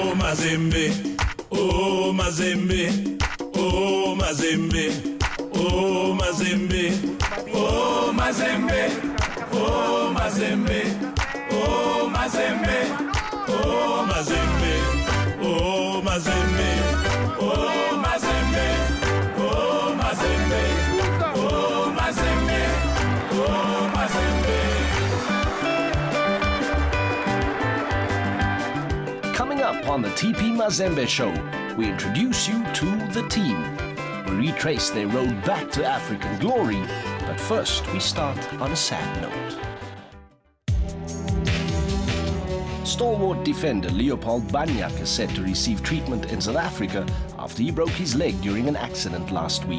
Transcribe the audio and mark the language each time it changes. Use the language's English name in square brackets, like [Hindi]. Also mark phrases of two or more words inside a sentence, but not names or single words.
[English] Mazembe, oh Mazembe, oh Mazembe, oh Mazembe, oh Mazembe, oh Mazembe, oh Mazembe, oh Mazembe, oh Mazembe, oh Mazembe, oh Mazembe, oh Mazembe, oh Mazembe. Coming up on the TP Mazembe show, we introduce you to the team. We retrace their road back to African glory, but first we start on a sad note. Stalwart defender Leopold Banyak is set to receive treatment in South Africa after he broke his leg during an accident last week.